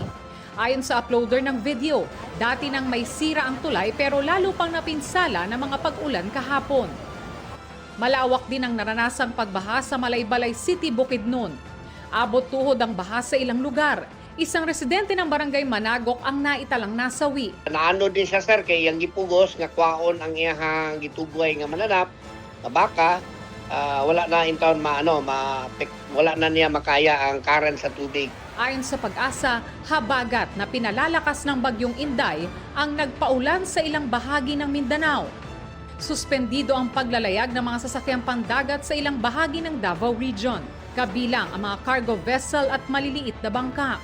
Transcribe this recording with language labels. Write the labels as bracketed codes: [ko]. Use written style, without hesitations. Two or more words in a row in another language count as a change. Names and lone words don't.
[tl] Ayon sa uploader ng video, dati nang may sira ang tulay pero lalo pang napinsala ng mga pag-ulan kahapon. Malawak din ang naranasang pagbaha sa Malaybalay City, Bukidnon. Abot tuhod ang baha sa ilang lugar. Isang residente ng barangay Managok ang naitalang nasawi. [ceb] Naano din siya sir kay yang gipugos nga kwaon ang iyang gituboy nga mananap, nga baka wala na in town wala na niya makaya ang current sa tubig. [tl] Ayon sa Pag-asa, habagat na pinalalakas ng Bagyong Inday ang nagpaulan sa ilang bahagi ng Mindanao. Suspendido ang paglalayag ng mga sasakyang pandagat sa ilang bahagi ng Davao Region, kabilang ang mga [en] cargo vessel [tl] at maliliit na bangka.